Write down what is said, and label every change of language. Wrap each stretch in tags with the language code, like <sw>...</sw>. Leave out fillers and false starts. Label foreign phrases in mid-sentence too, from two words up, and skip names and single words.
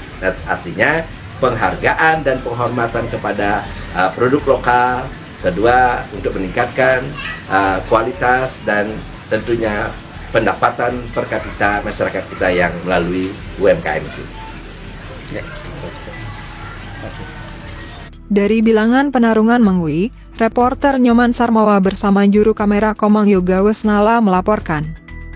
<id>Nah, artinya penghargaan dan penghormatan kepada produk lokal, kedua untuk meningkatkan kualitas dan tentunya pendapatan per kapita masyarakat kita yang melalui UMKM itu. Ya, gitu. Dari Bilangan Penarungan Mengwi, reporter Nyoman Sarmawa bersama juru kamera Komang Yoga Wesnala melaporkan.</id>